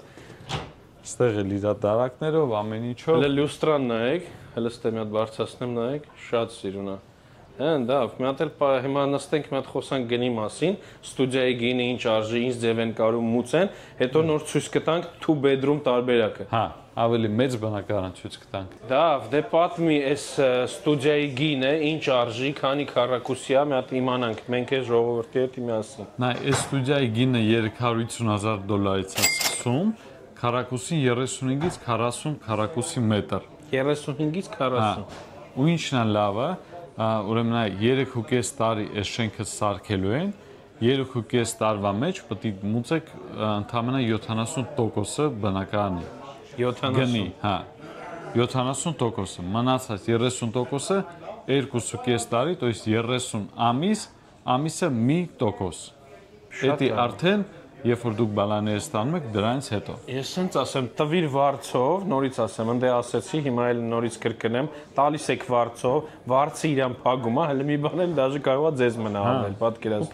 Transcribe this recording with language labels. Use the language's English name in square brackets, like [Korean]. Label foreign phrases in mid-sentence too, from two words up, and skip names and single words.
[Armenian] Ստեղ էլ իր դարակներով, ամեն ինչով։ Հələ լյուստրան նայեք, հələ ստե մի հատ բարձրացնեմ նայեք, շատ սիրուն է։ Հեն, դա, մի հատ էլ հիմա նստենք, մի հատ խոսանք գնի մասին, ստուդիայի գինը ինչ արժի, ինչ ձև են կարում մուծեն, հետո նոր ցույց կտանք [English] two bedroom [Armenian] տարբերակը։ Հա, ավելի մեծ բնակարան ցույց կտանք։ Դա, դե պատմի այս ստուդիայի գինը ինչ արժի, քանի քառակուսի է, մի հատ իմանանք, մենք այս ժողովրդի հետ միասին։ Նայ, այս ստուդիայի գինը $350,000-ից է սկսում, քառակուսին 35-ից 40 քառակուսի մետր։ 35-ից 40։ Ու ինչն է լավը, ուրեմն այ 3.5 տարի այս շենքը սարքելու են, 3.5 տարվա մեջ պետք է մուծեք ընդամենը 70%-ը բնակարանի։ 70։ Գնի, հա։ 70%-ը, մնացած 30%-ը 2.5 տարի, [Russian] то есть [Armenian] 30 ամիս, ամիսը 1%։ Դա արդեն երբ որ դուք բալաները ստանում եք դրանից հետո։ Ես sense ասեմ, տվիր վարձով, նորից ասեմ, ընդ ասեցի, հիմա էլ նորից կրկնեմ, տալիս եք վարձով, վարձը իրան փակում է, հələ մի բան էլ դաժե կարող է ձեզ մնա անել, պատկերացնում եք։